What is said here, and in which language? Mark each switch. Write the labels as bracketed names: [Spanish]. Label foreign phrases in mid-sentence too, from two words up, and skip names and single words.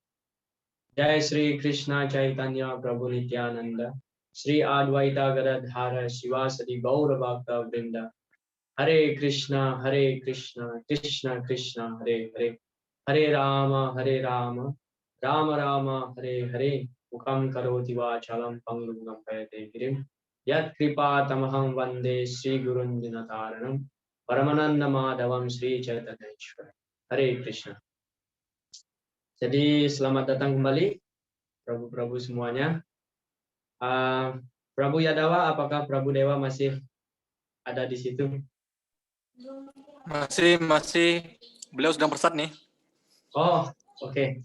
[Sanskrit] जय श्री कृष्ण चैतन्य प्रभु नित्यानन्द श्री अद्वैत गदाधर श्रीवासादि गौर भक्त वृन्द हरे कृष्ण कृष्ण कृष्ण हरे हरे हरे राम राम राम हरे हरे मूकं करोति वाचालं पङ्गं पयते गिरिम् यत् कृपा तमहं वन्दे श्री गुरुं दीनतारणम् परमानन्द माधवम् श्री चैतन्येश्वर. हरे कृष्ण. [Indonesian] Jadi selamat datang kembali Prabu-prabu semuanya. Prabu Yadawa, apakah Prabu Dewa masih ada di situ? Masih. Beliau sedang bersat nih. Oh, oke.